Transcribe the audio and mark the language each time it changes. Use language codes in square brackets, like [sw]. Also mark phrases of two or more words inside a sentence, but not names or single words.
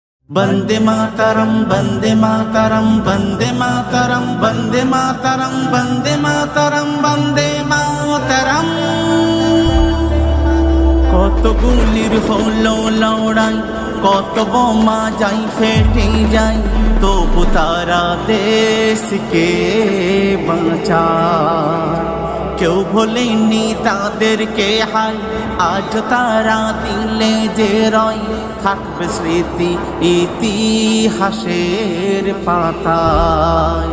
[sa] वंदे मातरम वंदे मातरम वंदे मातरम वंदे मातरम वंदे मातरम वंदे मातरम। [bn] কত গুলির হলো লড়াই, কত বোমা যাই ফেটে যায়, তবু তারা দেশকে বাঁচায়। কেউ ভোলেনি তাদেরকে হায়, আজ তারা দিলে যে রয়, থাকবে স্মৃতি ইতিহাসের পাতায়।